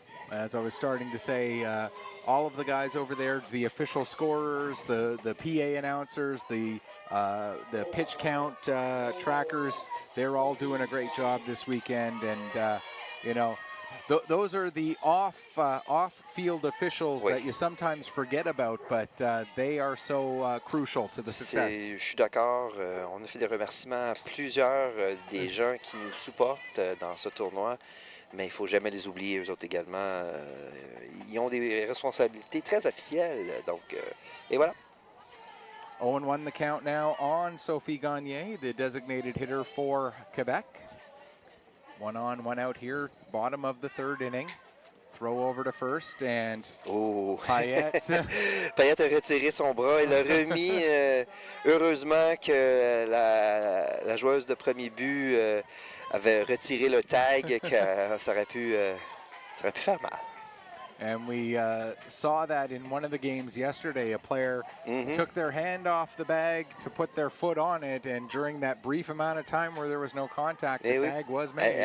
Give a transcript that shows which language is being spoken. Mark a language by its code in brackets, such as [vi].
[en] As I was starting to say, all of the guys over there, the official scorers, the PA announcers, the pitch count trackers, they're all doing a great job this weekend. And, you know, those are the off-field officials that you sometimes forget about, but they are so crucial to the success. [fr] Je suis d'accord. On a fait des remerciements à plusieurs des gens qui nous supportent dans ce tournoi, mais il ne faut jamais les oublier, eux autres également. Ils ont des responsabilités très officielles. Donc, et voilà. [en] 0-1 the count now on Sophie Gagné, the designated hitter for Quebec. 1 on, 1 out here, bottom of the third inning. Throw over to first, and Payette. [fr] Payette a retiré son bras. Il a remis, heureusement que la joueuse de premier but avait retiré le tag, que ça aurait pu faire mal. [en] And we saw that in one of the games yesterday. A player took their hand off the bag to put their foot on it, and during that brief amount of time where there was no contact, the tag was made.